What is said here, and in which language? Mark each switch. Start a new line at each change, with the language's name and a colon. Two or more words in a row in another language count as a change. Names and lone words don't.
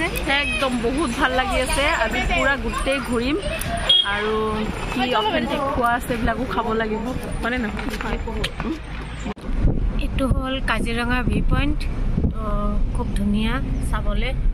Hindi: एकदम बहुत
Assamese: ভাল লাগি আছে আজি পুরা গুটে ঘুরিম আর কি অথেন্টিক খোয়া আছে বিলাকো খাব লাগিব মানে না এটো হল কাজিৰঙা
English: view point
Assamese: তো খুব ধুনিয়া চাবলে